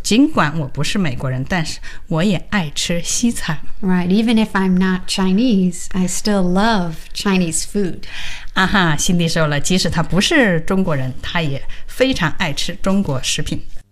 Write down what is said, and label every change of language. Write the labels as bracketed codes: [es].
[zh] 尽管我不是美国人，但是我也爱吃西餐。 [en] Right, even if I'm not Chinese, I still love Chinese food. [zh] 啊哈，辛迪说了，即使他不是中国人，他也非常爱吃中国食品。